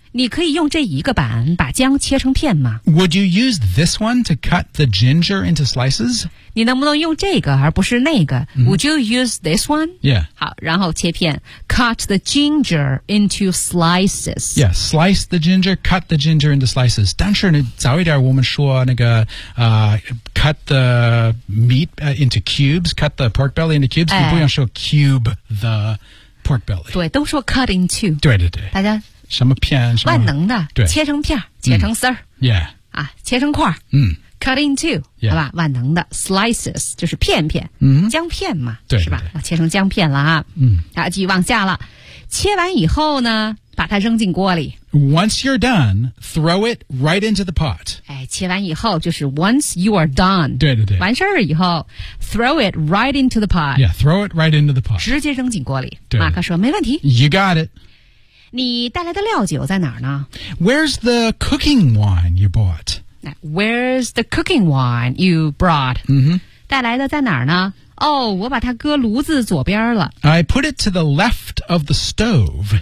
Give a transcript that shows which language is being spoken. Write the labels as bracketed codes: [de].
[zh] 你可以用这一个板把姜切成片吗 [en] ？Would you use this one to cut the ginger into slices？ [zh] 你能不能用这个而不是那个、 mm-hmm. [en] ？Would you use this one？Yeah， [zh] 好，然后切片 [en] ，cut the ginger into slices。 Yeah， slice the ginger， cut the ginger into slices。 [zh] 但是你早一点我们说那个 [en] cut the meat into cubes， cut the pork belly into cubes、 [zh] 哎。你不用说 [en] cube the pork belly。 [zh] 对，都说 cut into。对对对。大家什么片什么？万能的，对，切成片，切成丝儿、 [en] 嗯。Yeah， [zh] 啊，切成块儿。嗯 [en] ，cut into、 yeah. [zh] 好吧，万能的 slices 就是片片，嗯，姜片嘛，对，是吧？啊，切成姜片了啊。嗯，啊，继续往下了，切完以后呢？把它扔进锅里。 [en] Once you're done, throw it right into the pot. [zh] 哎，切完以后就是 [en] once you are done. [zh] 对对对。完事儿以后 [en] throw it right into the pot. Yeah, throw it right into the pot. [zh] 直接扔进锅里。对。马克说没问题。 [en] You got it. [zh] 你带来的料酒在哪儿呢？ [en] Where's the cooking wine you bought? Where's the cooking wine you brought? [zh] 嗯哼。带来的在哪儿呢？哦、oh, ，我把它搁炉子左边了。 [en] I put it to the left of the stove.